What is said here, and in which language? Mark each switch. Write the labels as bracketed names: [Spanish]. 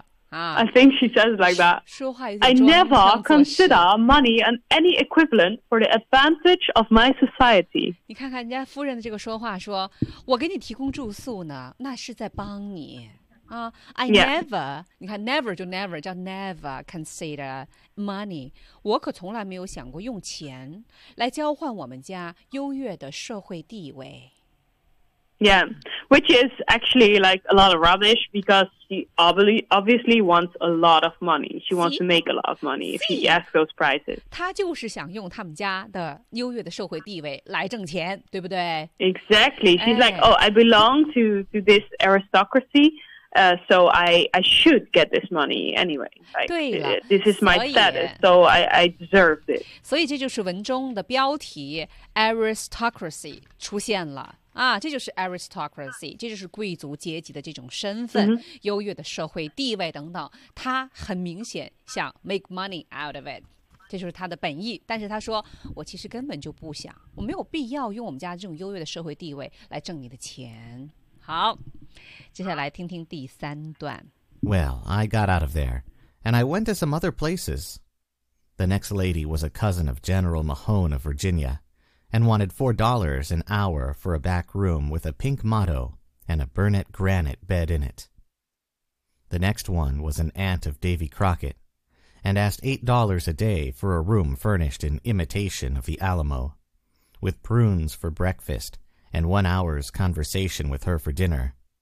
[English] I think she says it like that. I never consider money an any equivalent for the advantage of my society. [Chinese] 你看看人家夫人的这个说话，说我给你提供住宿呢，那是在帮你啊。 [English] I never, 你看 never 就 never 叫 never consider money. [Chinese] 我可从来没有想过用钱来交换我们家优越的社会地位。 [English] Yeah, which is actually like a lot of rubbish because she obviously wants a lot of money. She wants to make a lot of money if he asks those prices. [Chinese] 他就是想用他们家的优越的社会地位来挣钱，对不对？ [English] Exactly. She's like, oh, I belong to this aristocracy, so I should get this money anyway. Like, [Chinese] 对了， [English] this is my status, so I deserve this. [Chinese] 所以这就是文中的标题 aristocracy 出现了。啊，这就是 aristocracy， 这就是贵族阶级的这种身份、优越的社会地位等等。他很明显想 [English] make money out of it， [Chinese] 这就是他的本意。但是他说，我其实根本就不想，我没有必要用我们家这种优越的社会地位来挣你的钱。好，接下来听听第三段。 [English] Well, I got out of there, and I went to some other places. The next lady was a cousin of General Mahone of Virginia.And wanted $4 an hour for a back room with a pink motto and a Burnett granite bed in it. The next one was an aunt of Davy Crockett, and asked $8 a day for a room furnished in imitation of the Alamo, with prunes for breakfast and 1 hour's conversation with her for dinner.